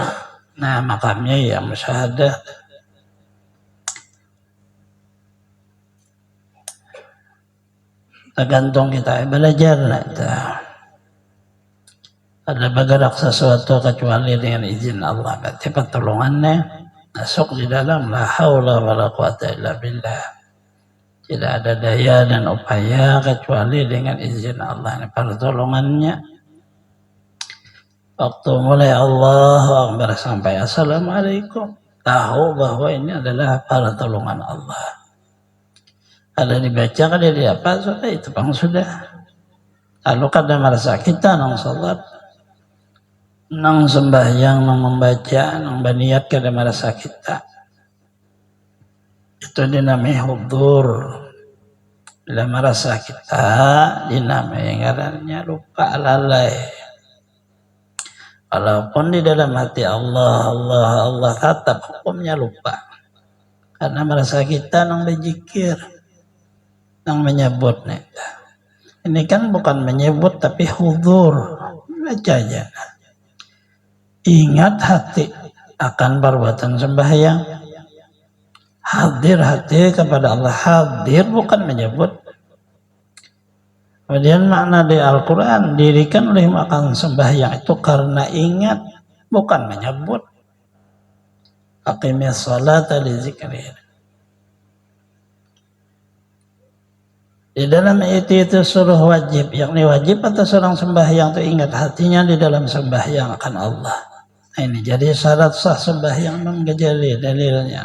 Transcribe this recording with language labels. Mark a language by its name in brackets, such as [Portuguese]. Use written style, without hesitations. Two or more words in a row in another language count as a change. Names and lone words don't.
[Indonesian] Nah makamnya ya musyahadah. Tergantung kita belajar lah. Ada bergerak sesuatu kecuali dengan izin Allah, berarti pertolongannya masuk di dalam [Arabic] la haula wala quwata illa billah. [Indonesian] Tidak ada daya dan upaya kecuali dengan izin Allah. Ini pertolongannya. Waktu mulai [Arabic] Allahu Akbar [Indonesian] sampai Assalamualaikum, tahu bahwa ini adalah pertolongan Allah. Ada dibaca, ada di apa, sudah itu bang sudah. Lalu kadang merasa kita nang salat, nang sembahyang, nang membaca, nang berniat kadang merasa kita. Itu dinamai hudur. Bila merasa kita dinamai ngarannya lupa lalai. Walaupun di dalam hati Allah, Allah, Allah tetap hukumnya lupa. Karena merasa kita nang berzikir. Yang menyebut nih. Ini kan bukan menyebut tapi hudur. Baca aja. Ingat hati akan perbuatan sembahyang. Hadir hati kepada Allah. Hadir bukan menyebut. Kemudian makna di Al-Quran dirikan oleh makan sembahyang itu karena ingat bukan menyebut. [Arabic] Aqimis salata li zikri. [Indonesian] Di dalam itu suruh wajib, yakni wajib atas seorang sembahyang itu ingat hatinya di dalam sembahyang akan Allah. Nah, ini jadi syarat sah sembahyang menggejali dalilnya.